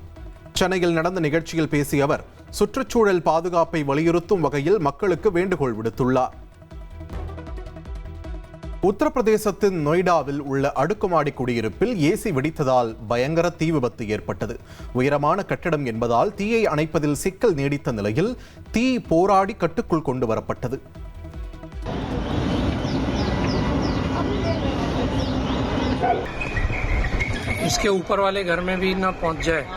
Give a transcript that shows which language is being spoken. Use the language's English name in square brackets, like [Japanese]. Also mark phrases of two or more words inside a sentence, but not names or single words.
[Tamil] சென்னையில் நடந்த நிகழ்ச்சியில் பேசிய அவர் சுற்றுச்சூழல் பாதுகாப்பை வலியுறுத்தும் வகையில் மக்களுக்கு வேண்டுகோள் விடுத்துள்ளார். உத்தரப்பிரதேசத்தின் நொய்டாவில் உள்ள அடுக்குமாடி குடியிருப்பில் ஏசி வெடித்ததால் பயங்கர தீ விபத்து ஏற்பட்டது. உயரமான கட்டடம் என்பதால் தீயை அணைப்பதில் சிக்கல் நீடித்த நிலையில் தீ போராடி கட்டுக்குள் கொண்டு வரப்பட்டது. [Hindi] इसके ऊपर वाले घर में भी ना पहुंच जाए।